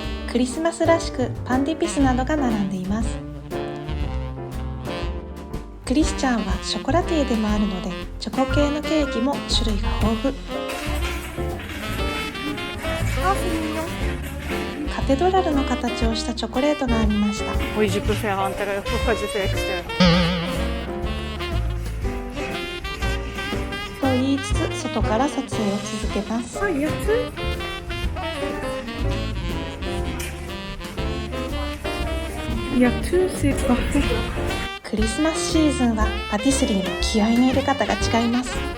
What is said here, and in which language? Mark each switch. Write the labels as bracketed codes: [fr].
[ja] クリスマスらしくパンディピスなどが並んでいます。クリスチャンはショコラティエでもあるので、チョコ系のケーキも種類が豊富。カテドラルの形をしたチョコレートがありました。 [fr] Oui, je peux faire intérieur. Pourquoi je fais extérieur? [ja] と言いつつ、外から撮影を続けます。クリスマスシーズンはパティスリーの気合いの入れ方が違います。